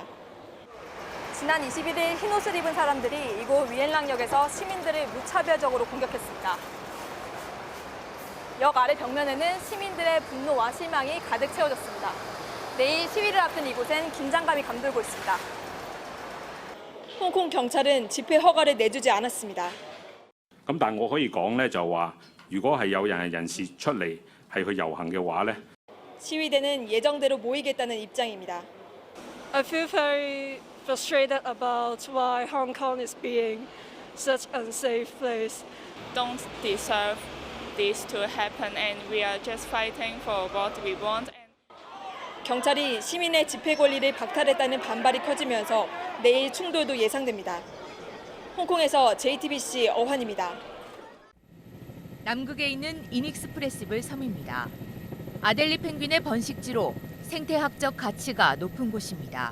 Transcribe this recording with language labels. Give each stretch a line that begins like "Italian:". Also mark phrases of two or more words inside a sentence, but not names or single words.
Korean: 지난 21일 흰옷을 입은 사람들이 이곳 위엔랑역에서 시민들을 무차별적으로 공격했습니다. 역 아래 벽면에는 시민들의 분노와 실망이 가득 채워졌습니다. 내일 시위를 앞둔 이곳엔 긴장감이 감돌고 있습니다. 홍콩 경찰은 집회 허가를 내주지 않았습니다.
Cantonese: 咁但我可以講咧，就話如果係有人士出嚟係去遊行嘅話咧，
Korean: 시위대는 예정대로 모이겠다는 입장입니다.
English: I feel very frustrated about why Hong Kong is being such an unsafe place. Don't deserve this to happen, and we are just fighting for what we want.
Korean: 경찰이 시민의 집회 권리를 박탈했다는 반발이 커지면서 내일 충돌도 예상됩니다. 홍콩에서 JTBC 어환입니다. 남극에 있는 이닉스프레시블 섬입니다. 아델리 펭귄의 번식지로 생태학적 가치가 높은 곳입니다.